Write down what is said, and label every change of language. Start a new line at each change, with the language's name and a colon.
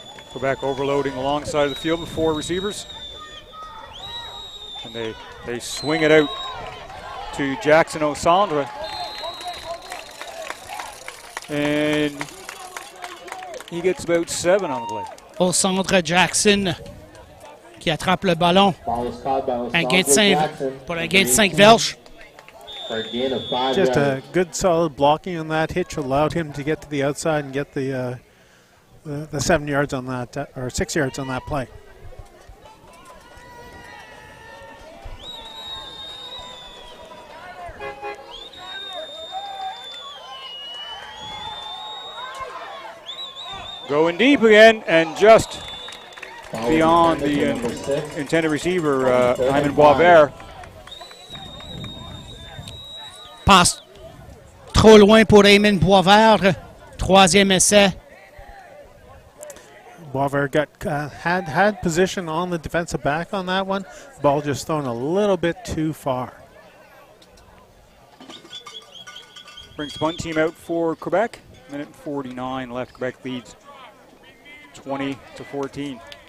English: Quebec overloading alongside of the field with four receivers. And they swing it out to Jackson Osandra. And he gets about 7 on the play.
French: Au centre, Jackson qui attrape le ballon. Un gain de 5, pour un gain de 5 verges.
English: Just a good solid blocking on that hitch allowed him to get to the outside and get the 7 yards on that, or 6 yards on that play. Going deep again, and just beyond the intended receiver, Hyman Boisvert.
French: Passe trop loin pour Raymond Boisvert. Troisième essai.
English: Boisvert had position on the defensive back on that one. Ball just thrown a little bit too far. Brings the punt team out for Quebec. Minute 49 left. Quebec leads 20-14.